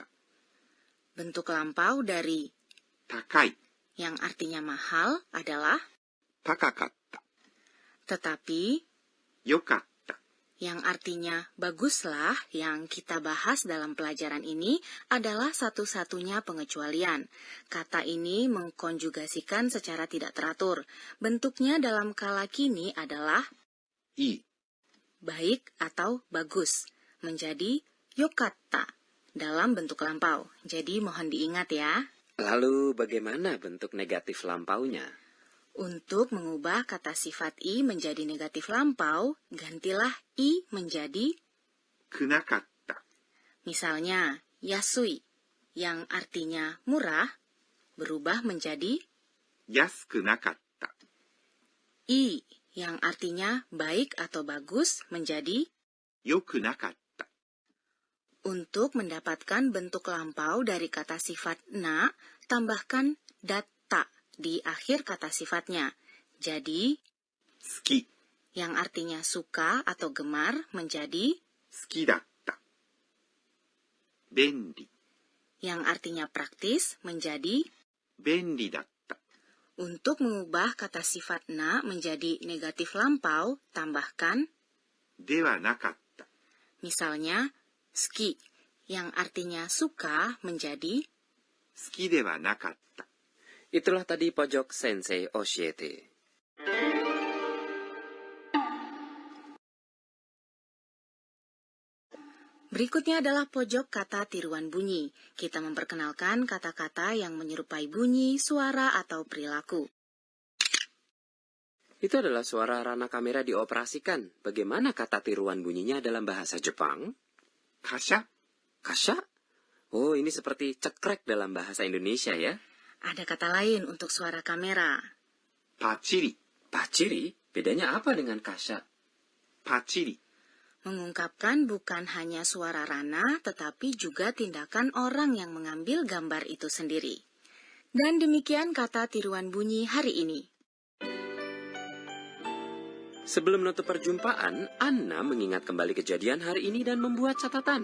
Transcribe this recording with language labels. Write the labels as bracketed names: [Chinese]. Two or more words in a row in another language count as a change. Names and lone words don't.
[Indonesian] bentuk lampau dari [Japanese] 高い。 [Indonesian] yang artinya mahal adalah [Japanese] 高かった。 [Indonesian] tetapi [Japanese] よかった。 [Indonesian] yang artinya baguslah yang kita bahas dalam pelajaran ini adalah satu-satunya pengecualian. Kata ini mengkonjugasikan secara tidak teratur. Bentuknya dalam kala kini adalah [Japanese] いい。 [Indonesian] baik atau bagus, menjadi yokatta dalam bentuk lampau. Jadi mohon diingat ya. Lalu bagaimana bentuk negatif lampaunya? Untuk mengubah kata sifat i menjadi negatif lampau, gantilah i menjadi [Japanese] くなかった。 [Indonesian] misalnya yasui yang artinya murah berubah menjadi [Japanese] 安くなかった。 [Indonesian] i yang artinya baik atau bagus menjadi [Japanese] 良くなかった。 [Indonesian] untuk mendapatkan bentuk lampau dari kata sifat na, tambahkan datta di akhir kata sifatnya. Jadi [Japanese] 好き。 [Indonesian] yang artinya suka atau gemar menjadi [Japanese] 好きだった。便利。 [Indonesian] yang artinya praktis menjadi [Japanese] 便利だった。 [Indonesian] untuk mengubah kata sifat na menjadi negatif lampau, tambahkan [Japanese] ではなかった。 [Indonesian] misalnya suki yang artinya suka menjadi [Japanese] 好きではなかった。 [Indonesian] Itulah tadi pojok Sensei Oshiete. Berikutnya adalah pojok kata tiruan bunyi. Kita memperkenalkan kata-kata yang menyerupai bunyi, suara, atau perilaku. Itu adalah suara rana kamera dioperasikan. Bagaimana kata tiruan bunyinya dalam bahasa Jepang? [Japanese] カシャ。 [Indonesian] Kasha? Oh, ini seperti cekrek dalam bahasa Indonesia ya. Ada kata lain untuk suara kamera. [Japanese] パチリ。 [Indonesian] Paciri? Bedanya apa dengan kasha? [Japanese] パチリ。 [Indonesian] Mengungkapkan bukan hanya suara rana, tetapi juga tindakan orang yang mengambil gambar itu sendiri. Dan demikian kata tiruan bunyi hari ini. Sebelum menutup perjumpaan, Anna mengingat kembali kejadian hari ini dan membuat catatan.